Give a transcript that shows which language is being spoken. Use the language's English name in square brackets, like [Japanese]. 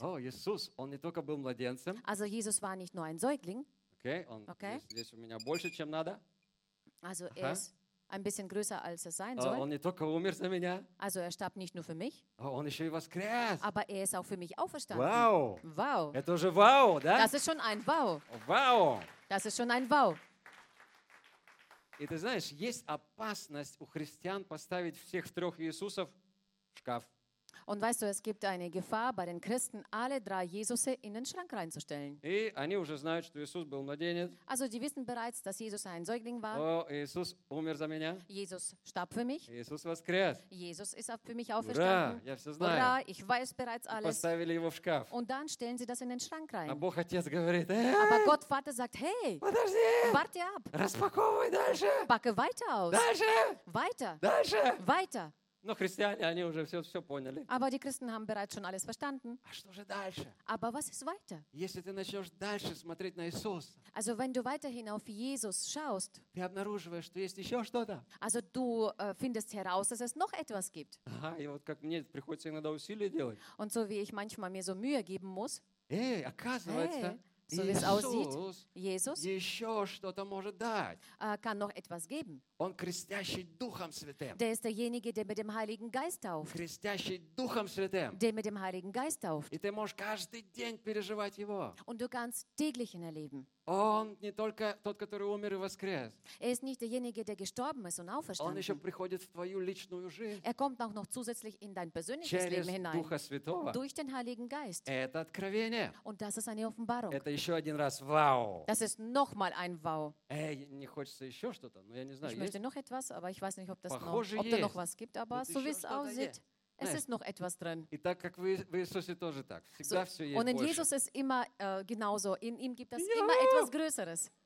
[Russian] Oh, Jesus, он не только был младенцем. [German] Also Jesus war nicht nur ein Säugling. Okay, он okay. [Russian] Здесь у меня больше, чем надо. [German] Also er ist ein bisschen größer, als er sein soll. [Russian] Он не только умер за меня. [German] Also er starb nicht nur für mich. [Russian] Oh, он еще и воскрес. [German] Aber er ist auch für mich auferstanden. Wow. Wow. [Russian] Это уже вау, да? [German] Das ist schon ein Wow. Wow. Das ist schon ein Wow. [Russian] И ты знаешь, есть опасность у христиан поставить всех трех Иисусов в шкаф. [German] Und weißt du, es gibt eine Gefahr bei den Christen, alle drei Jesus in den Schrank reinzustellen. [Russian] И они уже знают, что Иисус был младенец. [German] Also die wissen bereits, dass Jesus ein Säugling war. [Russian] О, Иисус умер за меня. [German] Jesus starb für mich. [Russian] Иисус воскрес. [German] Jesus ist für mich auferstanden. [Russian] Ура, я все знаю. Ура, [German] ich weiß bereits alles. [Russian] Поставили его в шкаф. [German] Und dann stellen sie das in den Schrank rein. [Russian] А Бог Отец говорит: «Эй!» [German] Aber Gott Vater sagt: «Hey! [Russian] Подожди! [German] Warte ab! [Russian] Распаковывай дальше! [German] Packe weiter aus! [Russian] Дальше! [German] Weiter! [Russian] Дальше! [German] Weiter!» [Russian] Но христиане, они уже все поняли. [German] Aber die Christen haben bereits schon alles verstanden. [Russian] А что же дальше? [German] Aber was ist weiter? [Russian] Если ты начнешь дальше смотреть на Иисуса, [German] also wenn du weiterhin auf Jesus schaust, [Russian] ты обнаруживаешь, что есть еще что-то. [German] Also du findest heraus, dass es noch etwas gibt. [Russian] Ага, и вот как мне приходится иногда усилия делать. [German] Und so wie ich manchmal mir so Mühe geben muss. [Russian] Эй, оказывается, [German] hey, so wie es aussieht, Jesus [Russian] еще что-то может дать. [German] Kann noch etwas geben. [Russian] Он крестящий Духом Святым. [German] Der ist derjenige, der mit dem Heiligen Geist tauft. [Russian] Крестящий Духом Святым. [German] Der mit dem Heiligen Geist tauft. [Russian] И ты можешь каждый день переживать его. [German] Und du kannst täglich ihn erleben. [Russian] Он не только тот, который умер и воскрес. [German] Er ist nicht derjenige, der gestorben ist und auferstanden. [Russian] Он еще приходит в твою личную жизнь. [German] Er kommt auch noch zusätzlich in dein persönliches [Russian] через [German] Leben hinein. [Russian] Духа Святого. [German] Durch den Heiligen Geist. [Russian] Это откровение. [German] Und das ist eine Offenbarung. [Russian] Это еще один раз вау. [German] Das ist nochmal ein Wow. [Russian] Эй, не хочется еще что-то, но я не знаю. [German] Ich möchte noch etwas, aber ich weiß nicht, ob, das [Russian] Похоже, [German] noch, ob da noch was gibt, aber so wie es aussieht, es ist noch etwas drin. Und in Jesus ist immer genauso, in ihm gibt es immer etwas Größeres.